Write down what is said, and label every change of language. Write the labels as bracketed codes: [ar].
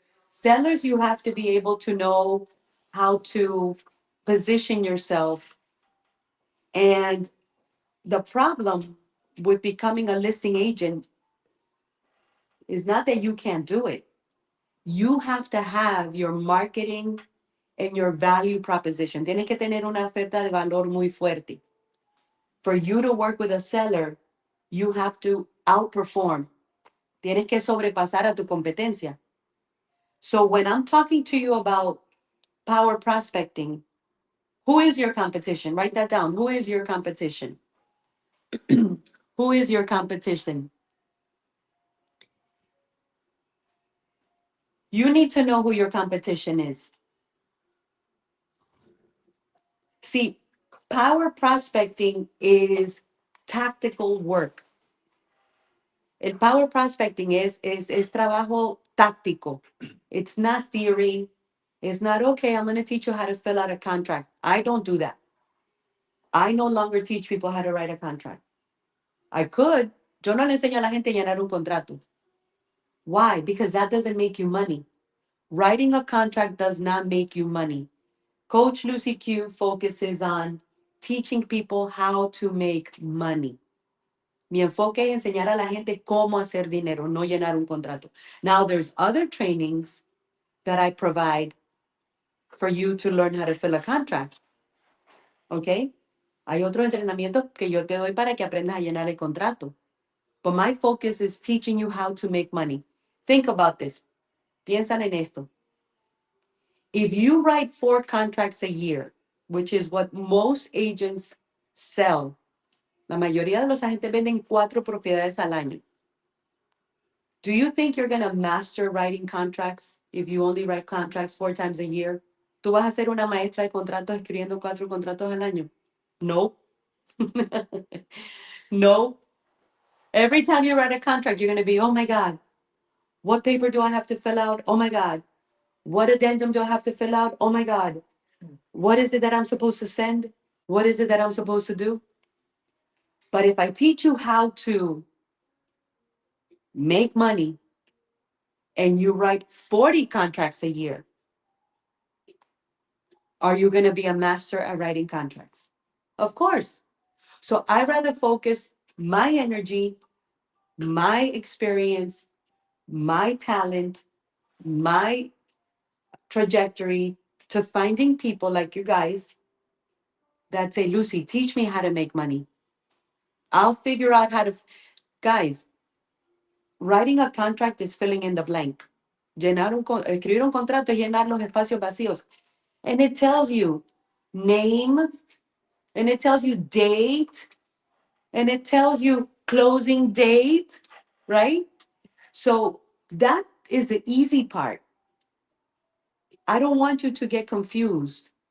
[en] Sellers, you have to be able to know how to position yourself. And the problem with becoming a listing agent is not that you can't do it. You have to have your marketing and your value proposition. [es] Tienes que tener una oferta de valor muy fuerte. [en] For you to work with a seller, you have to outperform. [es] Tienes que sobrepasar a tu competencia. [en] So when I'm talking to you about power prospecting, who is your competition? Write that down. Who is your competition? Who is your competition? You need to know who your competition is. See, power prospecting is tactical work. [es] El power prospecting es trabajo táctico. [en] It's not theory. It's not, okay, I'm going to teach you how to fill out a contract. I don't do that. I no longer teach people how to write a contract. I could. [es] Yo no le enseño a la gente a llenar un contrato. [en] Why? Because that doesn't make you money. Writing a contract does not make you money. Coach Lucy Q focuses on teaching people how to make money. [es] Mi enfoque es enseñar a la gente cómo hacer dinero, no llenar un contrato. [en] Now, there's other trainings that I provide for you to learn how to fill a contract. [es] ¿Ok? Hay otro entrenamiento que yo te doy para que aprendas a llenar el contrato. [en] But my focus is teaching you how to make money. Think about this. [es] Piensan en esto. [en] If you write 4 contracts a year, which is what most agents sell, [es] la mayoría de los agentes venden 4 propiedades al año. [en] Do you think you're going to master writing contracts if you only write contracts 4 times a year? [es] ¿Tú vas a ser una maestra de contratos escribiendo 4 contratos al año? No. No. [en] Every time you write a contract, you're going to be, oh my God, what paper do I have to fill out? Oh my God. What addendum do I have to fill out? Oh my God. What is it that I'm supposed to send? What is it that I'm supposed to do? But if I teach you how to make money and you write 40 contracts a year, are you going to be a master at writing contracts? Of course. So I rather focus my energy, my experience, my talent, my trajectory to finding people like you guys that say, Lucy, teach me how to make money. I'll figure out how to. Guys, writing a contract is filling in the blank. [es] Escribir un contrato es llenar los espacios vacíos. [en] And it tells you name, and it tells you date, and it tells you closing date, right? So that is the easy part. I don't want you to get confused.